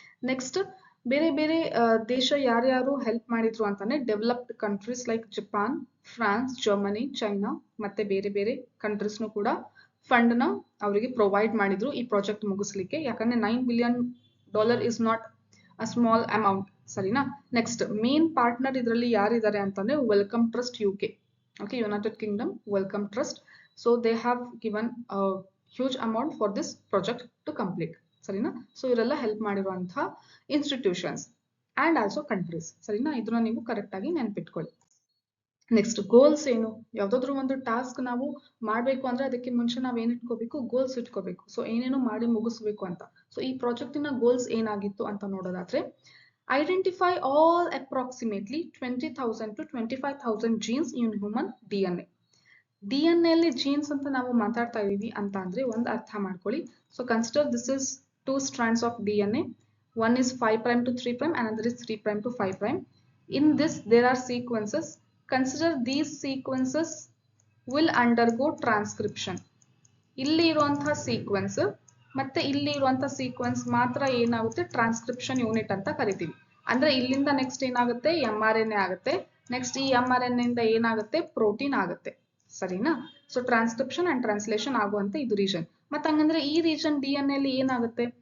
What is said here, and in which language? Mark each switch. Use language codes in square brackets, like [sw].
[kn] Next ಬೇರೆ ಬೇರೆ ದೇಶ ಯಾರ್ಯಾರು ಹೆಲ್ಪ್ ಮಾಡಿದ್ರು ಅಂತಾನೆ developed countries like Japan, France, Germany, China ಮತ್ತೆ ಬೇರೆ ಬೇರೆ ಕಂಟ್ರೀಸ್ನು ಕೂಡ ಫಂಡ್ ನ ಅವರಿಗೆ ಪ್ರೊವೈಡ್ ಮಾಡಿದ್ರು ಈ ಪ್ರಾಜೆಕ್ಟ್ ಮುಗಿಸ್ಲಿಕ್ಕೆ. [en] ಯಾಕಂದ್ರೆ $9 billion is not a small amount ಸರಿನಾ. [kn] ನೆಕ್ಸ್ಟ್ ಮೇನ್ ಪಾರ್ಟ್ನರ್ ಇದರಲ್ಲಿ ಯಾರಿದ್ದಾರೆ ಅಂತಂದ್ರೆ welcome trust UK. [en] Okay, United Kingdom Wellcome Trust. So they have given a huge amount for this project to complete. [kn] ಸರಿನಾ. So ಇವರೆಲ್ಲ help ಮಾಡಿರುವಂತಹ institutions and also countries ಸರಿನಾ. ಇದನ್ನ ನೀವು ಕರೆಕ್ಟ್ ಆಗಿ ನೆನ್ಪಿಟ್ಕೊಳ್ಳಿ. ನೆಕ್ಸ್ಟ್ ಗೋಲ್ಸ್ ಏನು, ಯಾವ್ದಾದ್ರು ಒಂದು ಟಾಸ್ಕ್ ನಾವು ಮಾಡ್ಬೇಕು ಅಂದ್ರೆ ಅದಕ್ಕೆ ಮುಂಚೆ ನಾವ್ ಏನ್ ಇಟ್ಕೋಬೇಕು, ಗೋಲ್ಸ್ ಇಟ್ಕೋಬೇಕು. ಸೊ ಏನೇನು ಮಾಡಿ ಮುಗಿಸ್ಬೇಕು ಅಂತ. ಸೊ ಈ ಪ್ರಾಜೆಕ್ಟಿನ ಗೋಲ್ಸ್ ಏನಾಗಿತ್ತು ಅಂತ ನೋಡೋದಾದ್ರೆ, [en] identify all approximately 20,000 to 25,000 genes in human DNA. [kn] DNA ಅಲ್ಲಿ ಜೀನ್ಸ್ ಅಂತ ನಾವು ಮಾತಾಡ್ತಾ ಇದೀವಿ ಅಂತ ಅಂದ್ರೆ ಒಂದು ಅರ್ಥ ಮಾಡ್ಕೊಳ್ಳಿ. [en] So consider this is 2 strands of DNA. One is 5' to 3', another is 3' to 5'. In this there are sequences. Consider these sequences will undergo transcription. [kn] ಇಲ್ಲಿ ಇರುವಂತಹ ಸೀಕ್ವೆನ್ಸ್ ಮತ್ತೆ ಇಲ್ಲಿ ಇರುವಂತಹ ಸೀಕ್ವೆನ್ಸ್ ಮಾತ್ರ ಏನಾಗುತ್ತೆ, ಟ್ರಾನ್ಸ್ಕ್ರಿಪ್ಷನ್ ಯೂನಿಟ್ ಅಂತ ಕರಿತೀವಿ. ಅಂದ್ರೆ ಇಲ್ಲಿಂದ ನೆಕ್ಸ್ಟ್ ಏನಾಗುತ್ತೆ, mRNA ಆಗುತ್ತೆ. ನೆಕ್ಸ್ಟ್ ಈ mRNA ಇಂದ ಏನಾಗುತ್ತೆ, ಪ್ರೋಟೀನ್ ಆಗುತ್ತೆ ಸರಿನಾ. ಸೊ ಟ್ರಾನ್ಸ್ಕ್ರಿಪ್ಷನ್ ಅಂಡ್ ಟ್ರಾನ್ಸ್ಲೇಷನ್ ಆಗುವಂತೆ ಇದು ರೀಜನ್. ಮತ್ತೆ ಹಂಗಂದ್ರೆ ಈ ರೀಜನ್ DNA ಅಲ್ಲಿ ಏನಾಗುತ್ತೆ,